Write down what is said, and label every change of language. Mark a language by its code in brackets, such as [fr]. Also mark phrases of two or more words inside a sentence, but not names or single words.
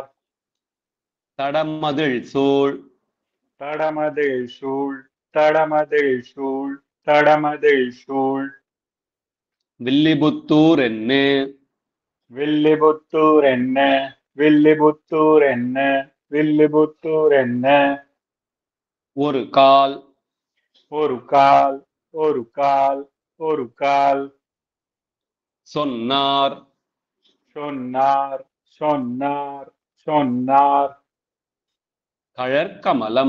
[ta] தடமதில் சூழ் தடமதில் சூழ் தடமதில் சூழ் தடமதில் சூழ் வில்லிபுத்தூர் என்னு வில்லிபுத்தூர் என்ன வில்லிபுத்தூர் என்ன வில்லிபுத்தூர் என்ன ஒரு கால் ஒரு கால் ஒரு கால் ஒரு கால் சொன்னார் சொன்னார் சொன்னார் சொன்னார் கழற்கமலம்